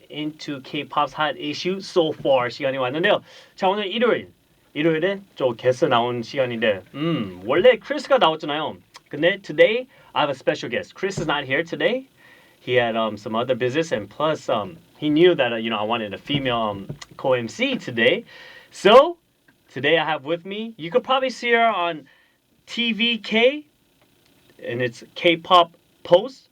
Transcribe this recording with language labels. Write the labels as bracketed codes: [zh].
[en] Into K-pop's hot issue so far [ko] 시간이 왔는데요. 자, 오늘 일요일에 좀 게스트 나온 시간인데 원래 크리스가 나왔잖아요. 근데 [en] today I have a special guest. Chris is not here today. He had some other business, and plus he knew that I wanted a female co-MC today. So today I have with me, you could probably see her on TVK, and it's K-pop Post.